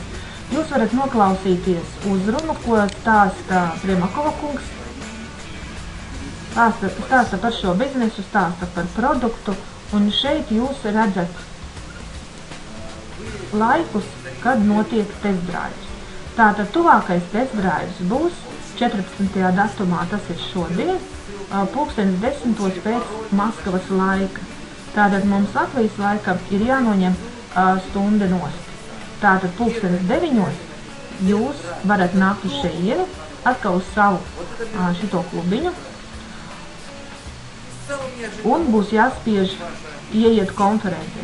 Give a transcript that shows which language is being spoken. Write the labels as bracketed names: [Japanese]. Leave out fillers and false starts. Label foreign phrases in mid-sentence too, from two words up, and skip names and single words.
[Latvian] Jūs varat noklausīties uzrunu, ko stāsta Primakova kungs. Stāsta par šo biznesu, stāsta par produktu, un šeit jūs redzat laikus, kad notiek [English] test drives. [Latvian] Tātad tuvākais [English] test drives [Latvian] būs 14. datumā, tas ir šodien, 10:10 pēc Maskavas laika. Tātad mums Latvijas laikam ir jānoņem stunda nost. Tātad 9:00 jūs varat nākt uz šejienu, atkal uz savu šito klubiņu, un būs jāspiež ieiet konferencē.